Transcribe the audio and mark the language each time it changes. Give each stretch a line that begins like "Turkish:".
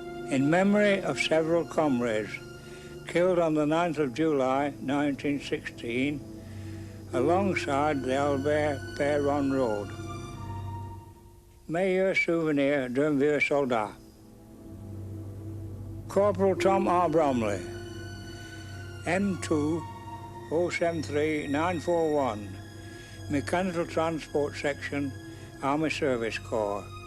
English: In memory of several comrades killed on the 9th of July 1916 alongside the Albert-Perron Road.
French: Meilleur souvenir d'un vieux soldat.
English: Corporal Tom R. Bromley, M2 073 941, Mechanical Transport Section, Army Service Corps.